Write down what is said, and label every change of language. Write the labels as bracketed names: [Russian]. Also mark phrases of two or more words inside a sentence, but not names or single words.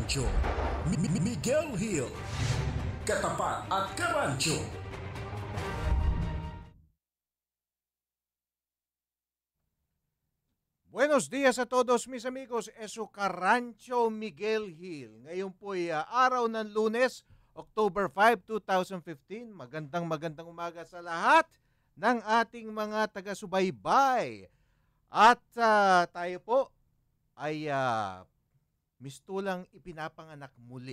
[Filipino] Karancho. Miguel Hill. Katapat at Karancho. [Spanish] Buenos días a todos mis amigos, es su Karancho Miguel Hill. [Filipino] Ngayon po ay araw ng Lunes, October 5, 2015. Magandang umaga sa lahat ng ating mga taga-subaybay. At tayo po ay mistulang ipinapanganak muli.